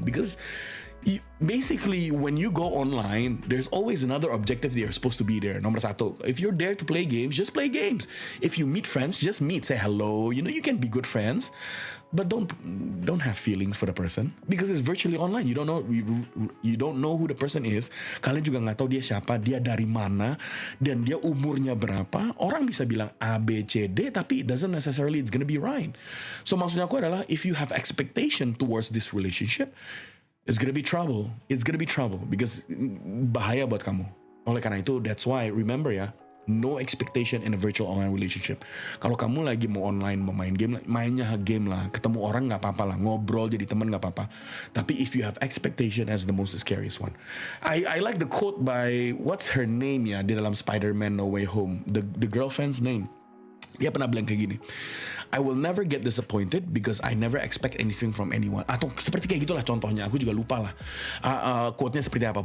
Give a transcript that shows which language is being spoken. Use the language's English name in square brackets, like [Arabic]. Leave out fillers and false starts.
[English] Because basically, when you go online, there's always another objective that you're supposed to be there. [Indonesian] Nomor satu, [English] if you're there to play games, just play games. If you meet friends, just meet, say hello. You can be good friends, but don't have feelings for the person because it's virtually online. You don't know who the person is. [Indonesian] Kalian juga nggak tahu dia siapa, dia dari mana, dan dia umurnya berapa. Orang bisa bilang A, B, C, D, tapi [English] it doesn't necessarily it's gonna be right. So [Indonesian] maksudnya aku adalah, [English] if you have expectation towards this relationship, it's gonna be trouble. It's gonna be trouble because [Indonesian] bahaya buat kamu. Oleh karena itu, [English] that's why remember ya, no expectation in a virtual online relationship. [Indonesian] Kalau kamu lagi mau online, mau main game, mainnya game lah. Ketemu orang nggak apa-apa lah, ngobrol jadi teman nggak apa-apa. Tapi [English] if you have expectation, as the most scariest one. I like the quote by what's her name [Indonesian] ya di dalam [English] Spider-Man No Way Home. The girlfriend's name. [Indonesian] Dia pernah bilang kayak gini, [English] I will never get disappointed because I never expect anything from anyone. [Indonesian] Atau seperti kayak gitulah contohnya, aku juga lupa lah quote-nya seperti apa.